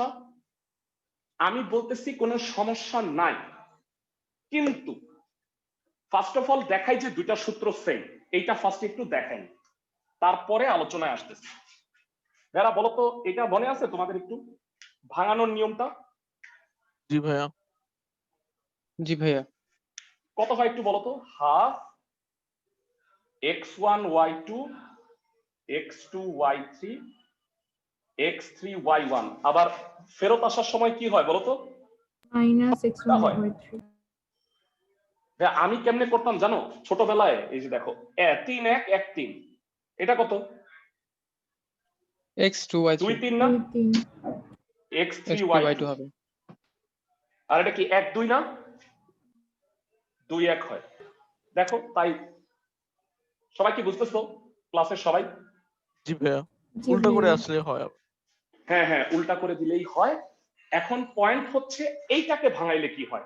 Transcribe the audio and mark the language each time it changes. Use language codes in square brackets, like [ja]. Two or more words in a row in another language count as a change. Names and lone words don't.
[bn] আমি বলতেছি কোনো সমস্যা নাই, কিন্তু [en] first of all [bn] দেখাই যে দুইটা সূত্র সেম। এইটা ফার্স্ট একটু দেখাই, তারপরে আলোচনায় আসতেছে। ভাইয়া বলো তো, এটা মনে আছে তোমাদের একটু ভাঙানোর নিয়মটা? জি ভাইয়া। জি ভাইয়া। কত হয় একটু বলো তো? হাফ x1 y2 x2 y3 x3 y1। আবার ফেরত আসার সময় কি হয় বলো তো? minus x1 হয়। y3 ভাইয়া আমি কেমনে করতাম জানো ছোটবেলায়? এই যে দেখো 3 1 1 3, এটা কত? x2 y3 2 3 না? 2 3 x3 x3 y2 y2 হবে। আর এটা কি 1 2 না? 2 1 হয়। দেখো তাই সবাই কি বুঝতেছো ক্লাসের সবাই? জি ভাইয়া। জি উল্টা করে ভাইয়া। আসলে হয়। হ্যাঁ হ্যাঁ, উল্টা করে দিলেই হয়। এখন পয়েন্ট হচ্ছে এইটাকে ভাঙাইলে কি হয়?